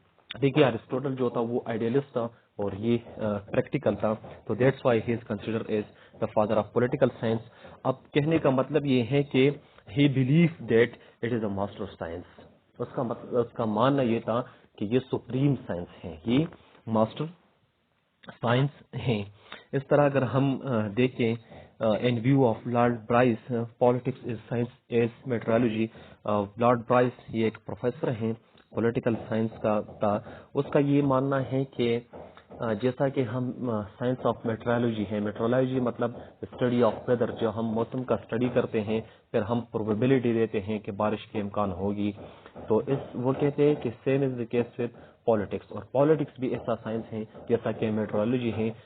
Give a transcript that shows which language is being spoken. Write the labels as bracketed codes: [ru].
[ur] دیکھیے ارسطوٹل جو تھا وہ آئیڈیلسٹ تھا اور یہ پریکٹیکل تھا, تو [en] That's why he is consider as the father of political science. [ur] اب کہنے کا مطلب یہ ہے کہ [en] He believe that it is a master science. [ur] اس کا ماننا یہ تھا کہ یہ سپریم سائنس ہے, یہ ماسٹر سائنس ہیں. اس طرح اگر ہم دیکھیں [en] In view of Lord Bryce, politics is science as meteorology. [ur] Lord Bryce یہ ایک پروفیسر ہیں پولیٹیکل سائنس کا اس کا یہ ماننا ہے کہ جیسا کہ ہم سائنس آف میٹرالوجی ہے, میٹرولوجی مطلب [en] study of weather, [ur] جو ہم موسم کا اسٹڈی کرتے ہیں پھر ہم پروبیبلٹی دیتے ہیں کہ بارش کے امکان ہوگی, تو وہ کہتے ہیں کہ [en] same is the case with politics, [ur] اور پالیٹکس بھی ایسا سائنس ہے جیسا کہ میٹرولوجی ہے.